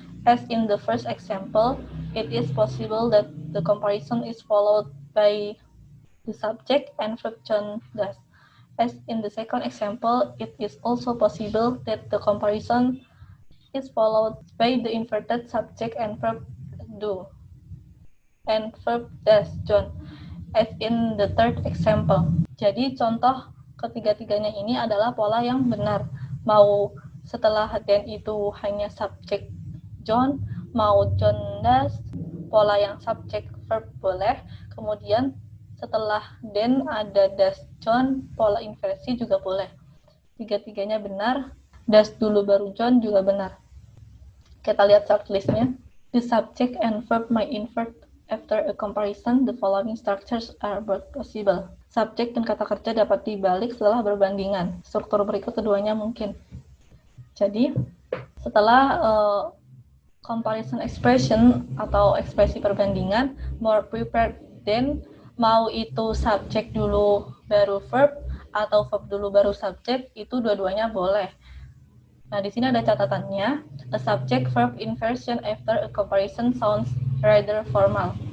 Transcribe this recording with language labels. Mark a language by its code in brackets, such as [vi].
[en] As in the first example, it is possible that the comparison is followed by the subject and verb John does. As in the second example, it is also possible that the comparison is followed by the inverted subject and verb do and verb does John, as in the third example. [id] Jadi contoh ketiga-tiganya ini adalah pola yang benar. Mau setelah then itu hanya subjek John, mau John does, pola yang subjek verb boleh. Kemudian setelah then ada does John, pola inversi juga boleh. Tiga-tiganya benar. Does dulu baru John juga benar. Kita lihat shortlistnya. [en] The subject and verb may invert after a comparison. The following structures are both possible. [id] Subjek dan kata kerja dapat dibalik setelah berbandingan. Struktur berikut keduanya mungkin. Jadi, setelah comparison expression atau ekspresi perbandingan, more prepared than, mau itu subjek dulu baru verb atau verb dulu baru subjek, itu dua-duanya boleh. Nah, di sini ada catatannya. [en] A subject verb inversion after a comparison sounds rather formal.